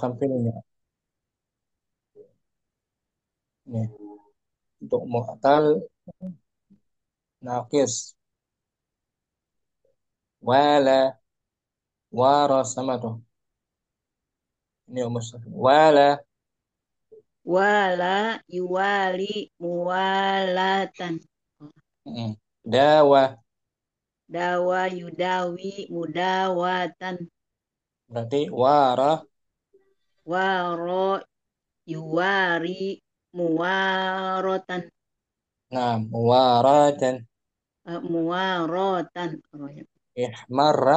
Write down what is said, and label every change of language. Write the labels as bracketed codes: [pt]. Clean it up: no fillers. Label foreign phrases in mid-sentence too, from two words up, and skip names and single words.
[id] tampilnya. Nih, untuk [ar] mu'tal naqis. Wala wara [id] sama tuh. Ini Om Mustafa. Wala [ar] Wala yuwali muwalatan. Dawa. Dawa yudawi mudawatan. [id] Berarti wara. [ar] Waro yuwari muwarotan. [id] Nah, muwaratan. [ar] Muwarotan. Ihmarra.